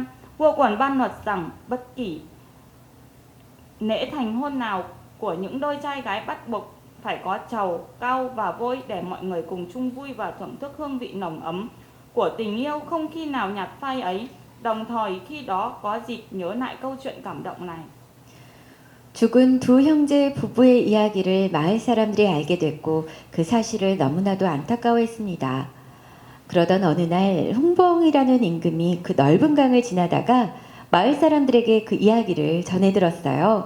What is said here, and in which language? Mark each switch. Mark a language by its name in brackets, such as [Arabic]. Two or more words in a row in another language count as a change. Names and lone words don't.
[Vietnamese] Vua còn ban luật rằng bất kỳ lễ thành hôn nào của những đôi trai gái bắt buộc phải có trầu, cau và vôi để mọi người cùng chung vui và thưởng thức hương vị nồng ấm của tình yêu không khi nào nhạt phai ấy. Đồng thời khi đó có dịp nhớ lại câu chuyện cảm động này. [Korean] 죽은 두 형제 부부의 이야기를 마을 사람들이 알게 됐고 그 사실을 너무나도 안타까워했습니다. 그러던 어느 날 홍봉이라는 임금이 그 넓은 강을 지나다가 마을 사람들에게 그 이야기를 전해 들었어요.